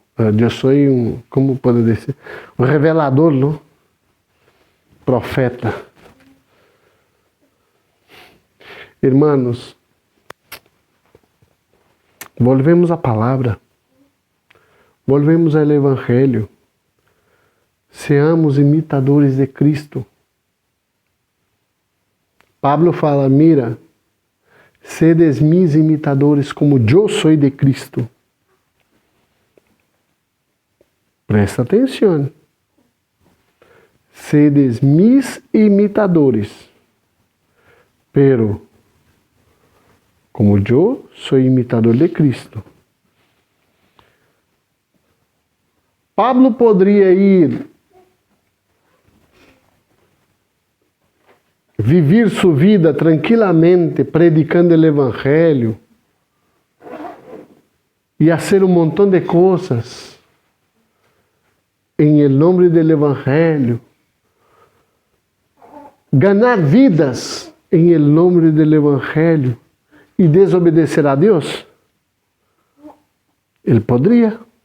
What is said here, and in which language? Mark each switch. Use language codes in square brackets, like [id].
[pt] Eu sou como pode dizer? Um revelador, não? Profeta. Irmãos, volvemos à palavra. Volvemos ao Evangelho. [es] Seamos imitadores de Cristo. [pt] Pablo fala, [es] mira, sedes mis imitadores [pt] como eu sou de Cristo. Presta atenção. [es] Sedes mis imitadores, pero [pt] como eu sou imitador de Cristo. Pablo poderia ir viver sua vida tranquilamente predicando o Evangelho e fazer um montão de coisas em nome do Evangelho, ganhar vidas em nome do Evangelho e desobedecer a Deus? Ele poderia.